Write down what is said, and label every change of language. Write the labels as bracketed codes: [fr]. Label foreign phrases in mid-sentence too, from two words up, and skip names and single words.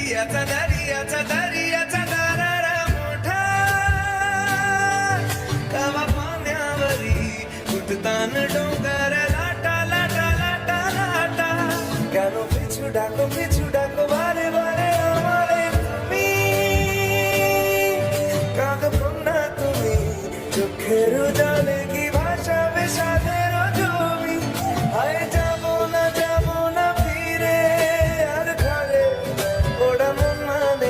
[mr] दर्याचा दारारा मोठा कवा पाण्यावरी उठतान डोंगर लाटा लाटा लाटा लाटा [bn] কেন পিছু ডাকো বারে বারে আমারে তুমি কাঁদবো না তুমি চোখের জলে কি ভাসাবে সাদের জমি হায় যাবো না ফিরে আর ঘরে ওরা মন মানে